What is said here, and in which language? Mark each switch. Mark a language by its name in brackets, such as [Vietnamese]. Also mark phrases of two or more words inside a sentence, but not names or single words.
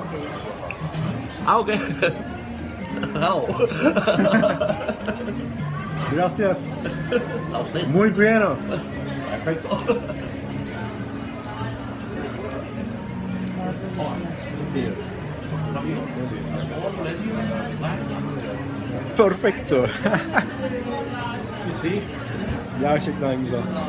[English] Ah, ok. Hello. [Spanish] Gracias. A usted. Muy bueno. Perfecto. Perfecto. [Turkish] Gerçekten güzel.